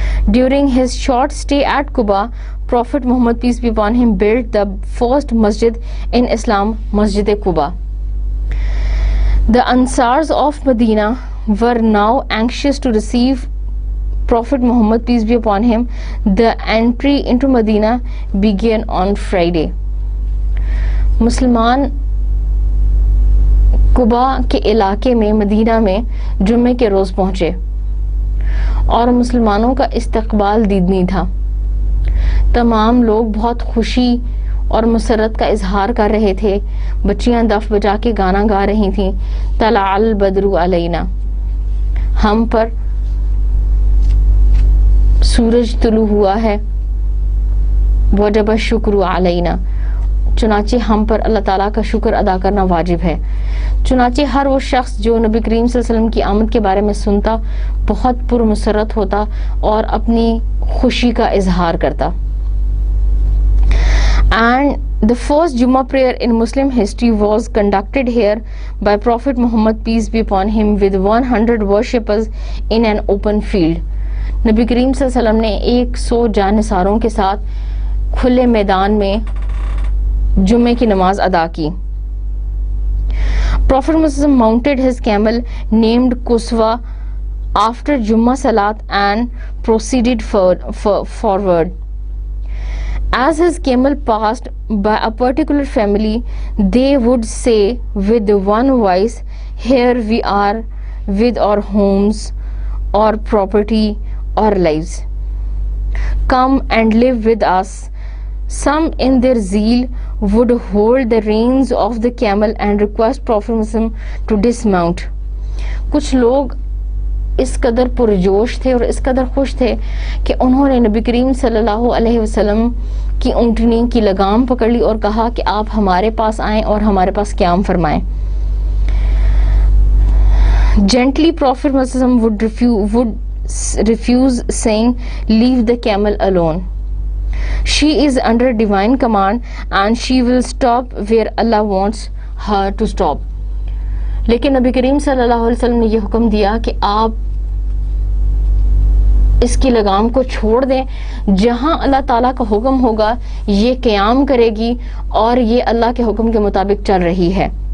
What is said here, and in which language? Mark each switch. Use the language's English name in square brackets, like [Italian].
[English] During his short stay at Quba, Prophet Muhammad, peace be upon him, built the first masjid in Islam, Masjid Quba. The Ansars of Medina were now anxious to receive Prophet Muhammad, peace be upon him. The entry into Medina began on Friday. [Urdu] مسلمان قبا کے علاقے میں مدینہ میں جمعے کے روز پہنچے اور مسلمانوں کا استقبال دیدنی تھا. تمام لوگ بہت خوشی اور مسرت کا اظہار کر رہے تھے. بچیاں دف بجا کے گانا گا رہی تھیں. [Arabic] طلع البدر علینا، [Urdu] ہم پر سورج طلوع ہوا ہے. [Arabic] وجب الشکر علینا، [Urdu] چنانچہ ہم پر اللہ تعالیٰ کا شکر ادا کرنا واجب ہے. چنانچہ ہر وہ شخص جو نبی کریم صلی اللہ علیہ وسلم کی آمد کے بارے میں سنتا بہت پرمسرت ہوتا اور اپنی خوشی کا اظہار کرتا. [English] And the first Jummah prayer in Muslim history was conducted here by Prophet Muhammad, peace be upon him, with 100 worshippers in an open field. [Urdu] نبی کریم صلی اللہ علیہ وسلم نے 100 جانثاروں کے ساتھ کھلے میدان میں جمعے کی نماز ادا کی. [English] Prophet Muhammad mounted his camel named Kuswa after Jummah Salat and proceeded forward. As his camel passed by a particular family, they would say with one voice, "Here we are with our homes, our property, our lives. Come and live with us." Some in their zeal would hold the reins of the camel and request Prophet Muhammad to dismount. [Urdu] کچھ لوگ اس قدر پرجوش تھے اور اس قدر خوش تھے کہ انہوں نے نبی کریم صلی اللہ علیہ وسلم کی اونٹنی کی لگام پکڑ لی اور کہا کہ آپ ہمارے پاس آئیں اور ہمارے پاس قیام فرمائیں. [English] Gently Prophet Muhammad would refuse, saying, "Leave the camel alone. She is under divine command and she will stop where Allah wants her to stop." [Urdu] لیکن نبی کریم صلی اللہ علیہ وسلم نے یہ حکم دیا کہ آپ اس کی لگام کو چھوڑ دیں، جہاں اللہ تعالیٰ کا حکم ہوگا یہ قیام کرے گی اور یہ اللہ کے حکم کے مطابق چل رہی ہے.